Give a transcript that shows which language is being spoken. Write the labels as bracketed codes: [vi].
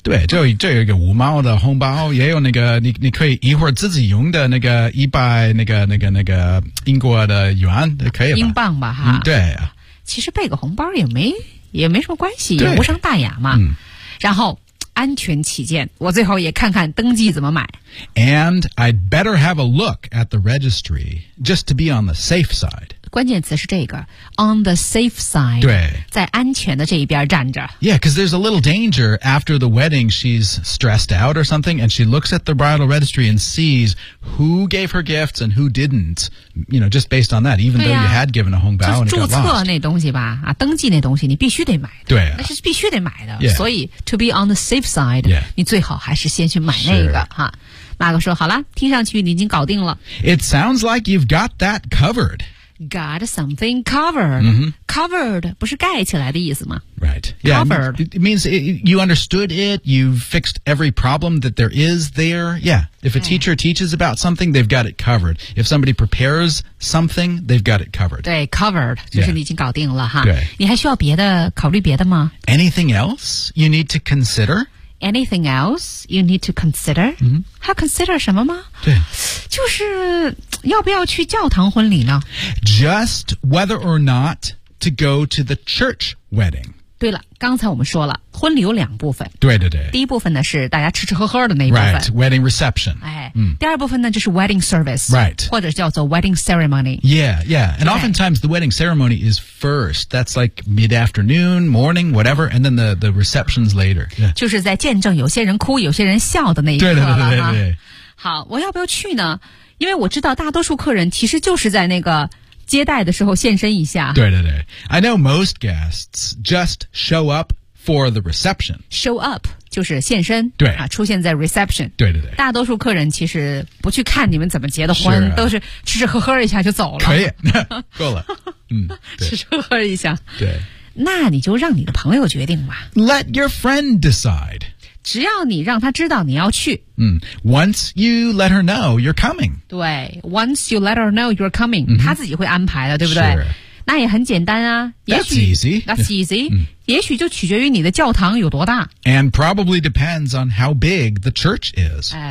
[zh] 对，这有一个五毛的红包，也有那个你可以一会儿自己用的那个一百那个英国的元，可以吧？英镑吧，哈。对，其实备个红包也没什么关系，也无伤大雅嘛。然后安全起见，我最后也看看登记怎么买。 [en] And I'd better have a look at the registry just to be on the safe side. [zh] 关键词是这个 on the safe side. 对，在安全的这一边站着。 [en] Yeah, because there's a little danger after the wedding. She's stressed out or something, and she looks at the bridal registry and sees who gave her gifts and who didn't. You know, just based on that, even though you had given a hongbao and it got lost. [zh] 注册那东西吧，啊，登记那东西你必须得买的。对，那是必须得买的。 [en] Yeah. [zh] 所以 [en] to be on the safe side,、 yeah. [zh] 你最好还是先去买那个哈。马哥说好了，听上去你已经搞定了。 [en] It sounds like you've got that covered. Got something covered.、 Mm-hmm. [zh] Covered 不是盖起来的意思吗？ [en] Right. Yeah, covered. It means you understood it. You've fixed every problem that there is there. Yeah. If a teacher teaches about something, they've got it covered. If somebody prepares something, they've got it covered. [zh] 对 covered 就是你已经搞定了哈。对。你还需要别的考虑别的吗？ [en] Anything else you need to consider? Anything else you need to consider?、 Mm-hmm. [zh] 还 consider 什么吗？对，就是要不要去教堂婚礼呢？ [en] Just whether or not to go to the church wedding. [zh] 对了，刚才我们说了，婚礼有两部分。对对对。第一部分呢是大家吃吃喝喝的那一部分。 [en] Right, wedding reception. [zh] 哎、嗯，第二部分呢就是 wedding service. [en] Right. [zh] 或者叫做 wedding ceremony. [en] Yeah, yeah. And oftentimes the wedding ceremony is first. That's like mid-afternoon, morning, whatever. And then the reception's later.、Yeah. [zh] 就是在见证有些人哭有些人笑的那一刻了。对对对对对。好，我要不要去呢？因为我知道大多数客人其实就是在那个接待的时候现身一下。对对对。 [en] I know most guests just show up for the reception. [zh] Show up, 就是现身。对。啊，出现在 reception. 对对对。大多数客人其实不去看你们怎么结的婚，是啊，都是吃吃喝喝一下就走了。可以。够了。嗯。吃吃喝喝一下。对。那你就让你的朋友决定吧。 [en] Let your friend decide. [zh] 只要你让他知道你要去。 [en] 嗯， once you let her know you're coming. 对， once you let her know you're coming,、 mm-hmm. [zh] 他自己会安排的，对不对？是。那也很简单啊。 [en] That's easy.、 Mm-hmm. [zh] 也许就取决于你的教堂有多大。 [en] And probably depends on how big the church is.